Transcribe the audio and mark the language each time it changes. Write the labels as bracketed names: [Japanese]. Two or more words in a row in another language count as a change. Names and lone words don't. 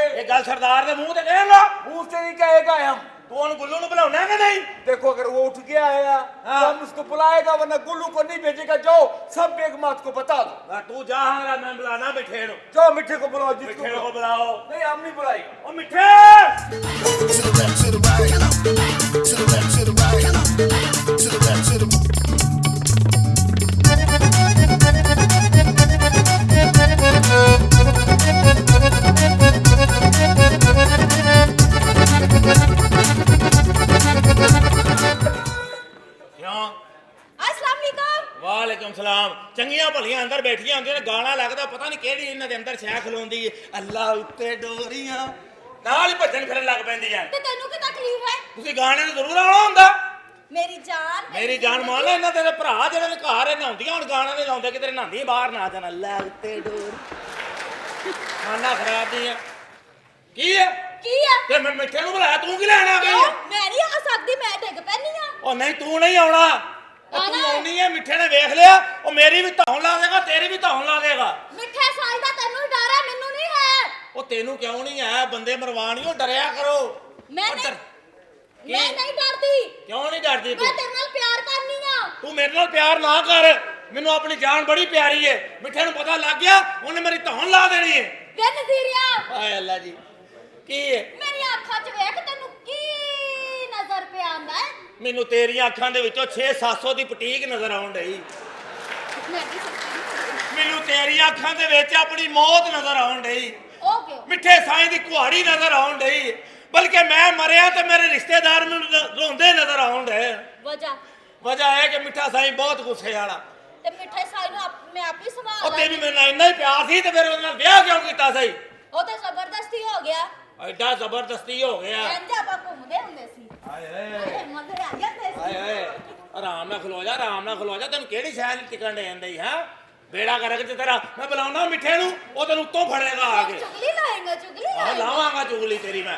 [Punjabi] ਇਹ ਗੱਲ ਸਰਦਾਰ ਦੇ ਮੂੰਹ ਤੇ ਕਹੇਗਾ [Hindi] मुंह से नहीं कहेगा हम [Punjabi] ਤੂੰ ਉਨ ਗੁੱਲੂ ਨੂੰ ਬੁਲਾਨਾ ਹੈ ਕਿ ਨਹੀਂ [Hindi] देखो अगर वो उठ गया है तो हम उसको बुलाएगा वरना गुल्लू को नहीं भेजेगा जाओ सब बेगमात को बता दो [Punjabi] ਤੂੰ ਜਾ ਹਮਾਰਾ ਮੈਂ ਬੁਲਾਨਾ ਮਿੱਠੇ ਨੂੰ [Hindi] जाओ मिठे को बुलाओ जिसको मिठे को बुलाओ नहीं हम नहीं बुलाएंगे ओ मिठे [English] To the left, to the right, to the left, to the right, to the left, to the [Hindi] क्यों [Arabic] السلام عليكم وعليكم السلام [Punjabi] ਚੰਗੀਆਂ ਭਲੀਆਂ ਅੰਦਰ ਬੈਠੀਆਂ ਹੁੰਦੀਆਂ ਨੇ ਗਾਣਾ ਲੱਗਦਾ ਪਤਾ ਨਹੀਂ ਕਿਹੜੀ ਇਨ੍ਹਾਂ ਦੇ ਅੰਦਰ ਸ਼ੈ ਖਲੋਂਦੀ ਹੈ ਅੱਲਾ ਉੱਤੇ ਡੋਰੀਆਂ ਨਾਲ ਹੀ ਭਜਨ ਫਿਰਨ ਲੱਗ ਪੈਂਦੀਆਂ ਤੇ ਤੈਨੂੰ ਕੀ ਤਕਲੀਫ਼ ਹੈ ਤੁਸੀਂ ਗਾਣੇ ਨੂੰ ਜ਼ਰੂਰ ਆਉਣਾ ਹੁੰਦਾ [Hindi] मेरी जान [Punjabi] ਮੰਨ ਲੈ ਇਹਨਾਂ ਦੇ ਭਰਾ ਜਿਹੜੇ ਨੇ ਘਰ ਨਹਾਉਂਦੀਆਂ ਹੁਣ ਗਾਣਾ ਨਹੀਂ ਲਾਉਂਦੇ ਕਿਤੇ ਨਹਾਉਂਦੀ ਬਾਹਰ ਨਾ ਜਾਣ ਅੱਲਾ ਉੱਤੇ ਡੋਰ ਖਾਣਾ ਖਰਾਬ ਨਹੀਂ ਹੈ ਕੀ ਹੈ ਕੀ ਹੈ ਤੇ ਮੈਂ ਮਿੱਠੇ ਨੂੰ ਬੁਲਾਇਆ ਤੂੰ ਕੀ ਲੈਣ ਆ ਗਈ [Hindi] क्यों [Punjabi] ਹੈ ਮੈਂ ਨਹੀਂ ਆ ਸਕਤੀ ਮੈਂ ਡਿੱਗ ਪੈਨੀ ਹਾਂ ਉਹ ਨਹੀਂ ਤੂੰ ਨਹੀਂ ਆਉਣਾ ਉਹ ਤੂੰ ਆਉਣਾ। ਆਉਣੀ ਹੈ ਮਿੱਠੇ ਨੇ ਵੇਖ ਲਿਆ ਉਹ ਮੇਰੀ ਵੀ ਧੌਣ ਲਾ ਦੇਗਾ ਤੇਰੀ ਵੀ ਧੌਣ ਲਾ ਦੇਗਾ ਮਿੱਠੇ ਸਾਲ ਦਾ ਤੈਨੂੰ ਡਰ ਹੈ ਮੈਨੂੰ ਨਹੀਂ ਹੈ ਉਹ ਤੈਨੂੰ ਕਿਉਂ ਨਹੀਂ ਹੈ ਬੰਦੇ ਮਰਵਾਣੀਓ ਡਰਿਆ ਕਰੋ मैं ਉਹ नहीं ਡਰ- [Hindi] मैं नहीं डरती [Punjabi] ਕਿਉਂ ਨਹੀਂ ਡਰਦੀ मैं ਤੂੰ ਤੇਰੇ ਨਾਲ ਪਿਆਰ ਕਰਨੀ ਹਾਂ ਤੂੰ ਮੇਰੇ ਨਾਲ ਪਿਆਰ ਨਾ ਕਰ ਮੈਨੂੰ ਆਪਣੀ ਜਾਨ ਬੜੀ ਪਿਆਰੀ ਏ ਮਿੱਠੇ ਨੂੰ ਪਤਾ ਲੱਗ ਗਿਆ ਉਹਨੇ ਮੇਰੀ ਧੌਣ ਲਾ ਦੇਣੀ ਏ ਵੇ ਨਜ਼ੀਰਿਆ ਹਾਏ ਅੱਲਾ ਜੀ ਕੀ ਏ ਮੇਰੀ ਅੱਖਾਂ ਚ ਵੇਖ ਤੈਨੂੰ ਕੀ ਨਜ਼ਰ ਪੇ ਆਂਦਾ ਹੈ ਮੈਨੂੰ ਤੇਰੀਆਂ ਅੱਖਾਂ ਦੇ ਵਿੱਚੋਂ 6-700 ਦੀ ਪਟੀਕ ਨਜ਼ਰ ਆਉਣ ਡਈ [Hindi] मैं नहीं सकती [Punjabi] ਮੈਨੂੰ ਤੇਰੀਆਂ ਅੱਖਾਂ ਦੇ ਵਿੱਚ ਆਪਣੀ ਮੌਤ ਨਜ਼ਰ ਆਉਣ ਡਈ [Hindi] ओ क्यों [Punjabi] ਮਿੱਠੇ ਸਾਈਂ ਦੀ ਕੁਹਾੜੀ ਨਜ਼ਰ ਆਉਣ ਡਈ ਬਲਕਿ ਮੈਂ ਮਰਿਆ ਤੇ ਮੇਰੇ ਰਿਸ਼ਤੇਦਾਰ ਮੈਨੂੰ ਰੋਂਦੇ ਨਜ਼ਰ ਆਉਣ ਡੇ ਵਜ੍ਹਾ ਹੈ ਕਿ ਮਿੱਠਾ ਸਾਈਂ ਬਹੁਤ ਗੁੱਸੇ ਵਾਲਾ ਤੇ ਮਿੱਠੇ ਸਾਈਂ ਨੂੰ ਮੈਂ ਆਪ ਹੀ ਉਹ संभाल ਤੈਨੂੰ ਮੇਰੇ ਨਾਲ ਇੰਨਾ ਹੀ ਪਿਆਰ ਸੀ ਤੇ ਫਿਰ ਉਹਦੇ ਨਾਲ ਵਿਆਹ ਕਿਉਂ ਕੀਤਾ ਸਹੀ ਓ ਤੇ ਜ਼ਬਰਦਸਤੀ ਹੋ ਗਿਆ ਐਡਾ ਜ਼ਬਰਦਸਤੀ ਹੋ ਗਿਆ ਇੰਜ ਆਪਾਂ ਘੁੰਮਦੇ ਹੁੰਦੇ ਸੀ ਹਾਏ ਮਜ਼ੇ ਆ ਜਾਂਦੇ ਸੀ ਹਾਏ ਆਰਾਮ ਨਾਲ ਖਲੋ ਜਾ ਆਰਾਮ ਨਾਲ ਖਲੋ ਜਾ ਤੈਨੂੰ ਕਿਹੜੀ ਸ਼ੈ ਨਹੀਂ ਟਿਕਣ ਦੇ ਜਾਂਦੀ ਹੈ ਬੇੜਾ ਕਰਕੇ ਤੇ ਤੇਰਾ ਮੈਂ ਬੁਲਾਉਣਾ ਮਿੱਠੇ ਨੂੰ ਉਹ ਤੈਨੂੰ ਉੱਤੋਂ ਫੜੇਗਾ ਆ ਕੇ ਚੁਗਲੀ ਲਾਏਗਾ ਚੁਗਲੀ ਆ ਲਾਏਗਾ ਲਾਵਾਂਗਾ ਚੁਗਲੀ ਤੇਰੀ ਮੈਂ